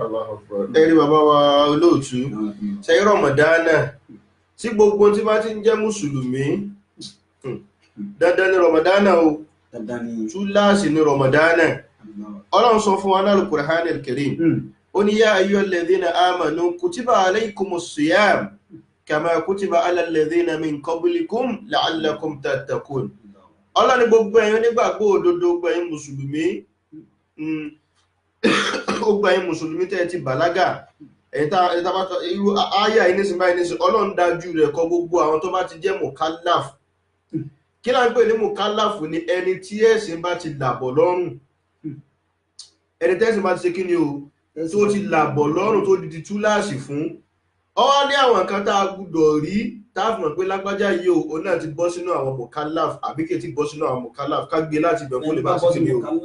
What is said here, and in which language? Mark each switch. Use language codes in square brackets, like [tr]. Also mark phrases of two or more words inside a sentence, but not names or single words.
[yo] ẹ̀rí bàbá wa olóòtú ṣe Ramadan tí gbogbo tí bá ti ń jẹ́ mùsùlùmí dandan ni Ramadan o túláàsì ni Ramadan Ọlọ́run sọ fún wa náà Al-Qur'an al-Karim ó ní [ar] يا أيها الذين آمنوا كتب عليكم الصيام كما كتب على الذين من قبلكم لعلكم تتقون [yo] Ọlọ́run ní gbogbo ẹ̀yin nígbàgbọ́ òdodo gbogbo ẹ̀yin mùsùlùmí gbogbo ẹ̀yin mùsùlùmí tẹ́ ti bàlágà irú àyà yìí nísìnyí báyìí nísìnyí Ọlọ́run dájú rẹ̀ kọ gbogbo àwọn tó bá ti jẹ́ mukallaf kí láń pè ní mukallaf ní ẹni tí ẹ̀sìn bá ti làbọ̀ lọ́rùn ẹni tẹ́sìn bá ti ṣe kí ni o tó ti làbọ̀ lọ́rùn tó di túláàsì fún ọ ní àwọn nǹkan tá a gbúdọ̀ rí táàfùmọ̀ pé lágbájá yìí o náà ti bọ́ sínú àwọn mukallaf àbí kì í ti bọ́ sínú àwọn mukallaf ká gbé láti ibẹ̀ kó lè bá sí kí ni o.